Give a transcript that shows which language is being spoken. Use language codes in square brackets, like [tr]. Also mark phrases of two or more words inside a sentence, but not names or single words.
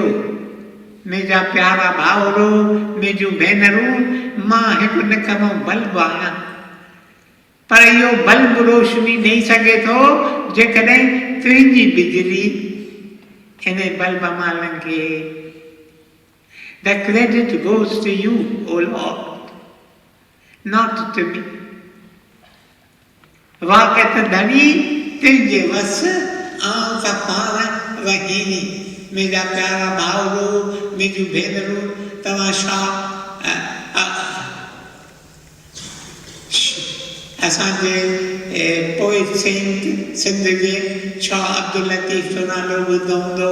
[sd] मुंहिंजा प्यारा भाउरो मुंहिंजूं भेनरूं, मां हिकु निकमो बल्ब आहियां, पर इहो बल्ब रोशनी ॾेई सघे थो जेकॾहिं तुंहिंजी बिजली इन बल्ब मां लंघे। [en] The credit goes to you, O Lord, not to me. [sd] वागत धनी तुंहिंजे वस आऊं का पाण वहीनी। मुंहिंजा प्यारा भाउरो मुंहिंजूं भेनरूं, तव्हां छा असांजे [en] poet saint [sd] सिंध जे शाह अब्दुल लतीफ़ जो नालो ॿुधो हूंदो।